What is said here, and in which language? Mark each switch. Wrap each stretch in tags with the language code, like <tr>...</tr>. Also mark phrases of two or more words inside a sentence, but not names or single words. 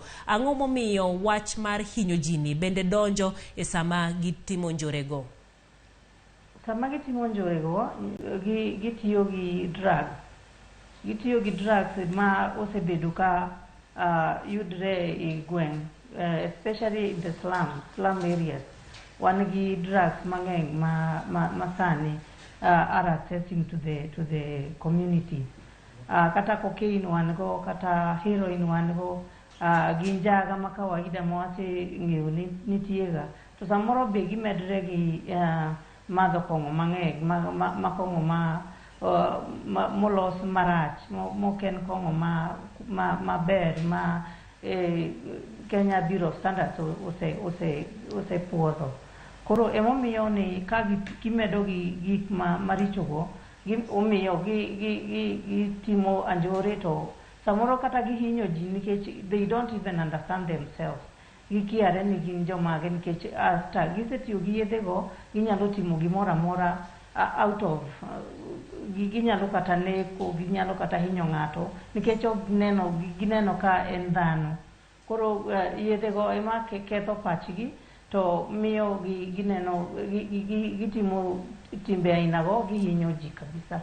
<luo>Ang'o momiyo wach mar hinyo jini bende donjo e sama gitimo njorego? Sama gitimo njorego gitiyo gi drugs. Gitiyo gi drugs ma osebedo ka yudre e gweng,</luo> <en>especially in the slum areas.</en> <luo>Wan gi drugs mang'eny ma sani</luo> <en>are accessing to the community.</en> <luo>Kata cocaine wan go, kata heroin wan go, ginjaga ma kawaida ma wase ng'eyo nitiega. To samoro be gimedre gi madho kong'o mang'eny, ma kong'o molos marach, moken kong'o maber ma Kenya Bureau of Standards ose puodho. Koro emomiyo ni ka gimedo gik marichogo, omiyo gitimo anjore to samoro kata gihinyo ji nikech</luo> <en>they don't even understand themselves.</en> <luo>Gikiare ni gin jomage nikech hasta gisetiyo gi yedhego ginyalo timo gimoro amora</luo> <en>out of</en> <luo>ginyalo kata neko, ginyalo kata hinyo ng'ato nikech gineno ka en dhano. Koro yedhego ema ketho pachgi to miyo gineno gitimo timbe ainago gihinyo ji kabisa.</luo>